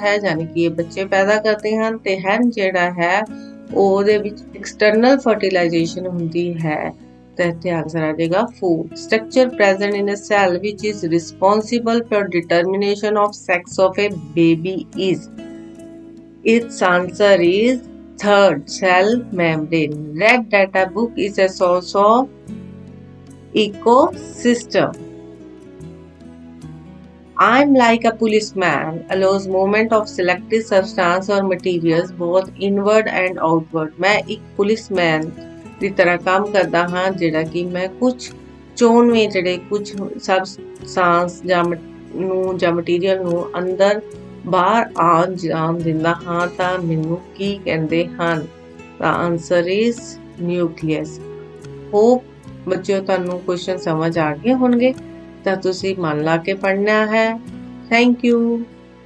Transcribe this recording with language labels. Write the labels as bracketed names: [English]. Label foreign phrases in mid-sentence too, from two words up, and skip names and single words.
[Punjabi] ਹੈ ਯਾਨੀ ਕਿ ਇਹ ਬੱਚੇ ਪੈਦਾ ਕਰਦੇ ਹਨ ਤੇ ਹੈਨ ਜਿਹੜਾ ਹੈ ਉਹਦੇ ਵਿੱਚ [English] external fertilization [Punjabi] ਹੁੰਦੀ ਹੈ ਤਾਂ ਇੱਥੇ ਆਨਸਰ ਆ ਜਾਏਗਾ [English] food structure present in a cell which is responsible for determination of sex of a baby is its answer is third cell membrane red data book is a source of ecosystem I'm like a policeman allows movement of selected substance or materials both inward and outward [Punjabi] ਮੈਂ ਇੱਕ policeman ਦੀ ਤਰ੍ਹਾਂ ਕੰਮ ਕਰਦਾ ਹਾਂ ਜਿਹੜਾ ਕਿ ਮੈਂ ਕੁਝ ਚੋਣਵੇਂ ਜਿਹੜੇ ਕੁਝ ਸਬਸਟੈਂਸ ਜਾਂ ਮਟੀਰੀਅਲ ਨੂੰ ਅੰਦਰ ਬਾਹਰ ਆਉਣ ਜਾਣ ਦਿੰਦਾ ਹਾਂ ਤਾਂ ਮੈਨੂੰ ਕੀ ਕਹਿੰਦੇ ਹਨ ਤਾਂ [English] answer is nucleus [Punjabi] ਹੋਪ ਬੱਚਿਓ ਤੁਹਾਨੂੰ ਕੁਐਸਚਨ ਸਮਝ ਆ ਗਏ ਹੋਣਗੇ ਤਾਂ ਤੁਸੀਂ ਮਨ ਲਾ ਕੇ ਪੜ੍ਹਨਾ ਹੈ [English] thank you